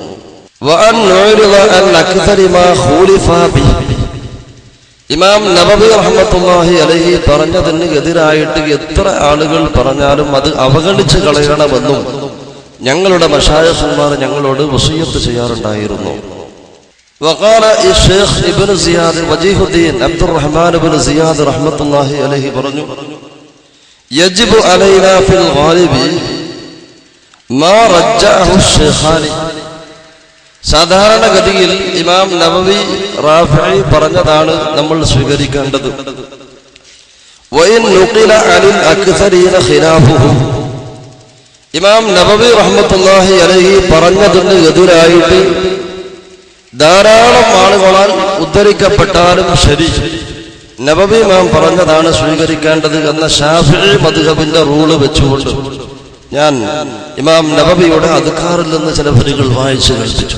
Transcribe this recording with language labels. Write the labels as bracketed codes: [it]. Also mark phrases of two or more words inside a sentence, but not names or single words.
[ml] ഇമാം നബവി [ar] رحمة الله عليه [ml] പറഞ്ഞതിന് എതിരായിട്ട് എത്ര ആളുകൾ പറഞ്ഞാലും അത് അവഗണിച്ച് കളയണമെന്നും ഞങ്ങളുടെ മശായിഖുമാർ ഞങ്ങളോട് വസിയ്യത്ത് ചെയ്യാറുണ്ടായിരുന്നു. [ar] وقال الشيخ ابن زياد وجيه الدين عبد الرحمن بن زياد رحمة الله عليه പറഞ്ഞു, يجب علينا في الغالب ما رجعه الشيخان. [ml] സാധാരണഗതിയിൽ ഇമാം നബവി റാഫിഈ പറഞ്ഞതാണ് നമ്മൾ സ്വീകരിക്കേണ്ടത്. [ar] وإن نقل عن الأكثرين خلافه. [ml] ഇമാം നബവി [ar] رحمة الله عليه [ml] പറഞ്ഞതിന് എതിരായിട്ട് ധാരാളം ആളുകളാൽ ഉദ്ധരിക്കപ്പെട്ടാലും ശരി, നബവി ഇമാം പറഞ്ഞതാണ് സ്വീകരിക്കേണ്ടത് എന്ന ശാഫിഈ മദ്ഹബിന്റെ റൂള് വെച്ചുകൊണ്ട് ഞാൻ ഇമാം നബവിയുടെ അദ്കാറിൽ നിന്ന് ചില വരികൾ വായിച്ചു കേൾപ്പിച്ചു.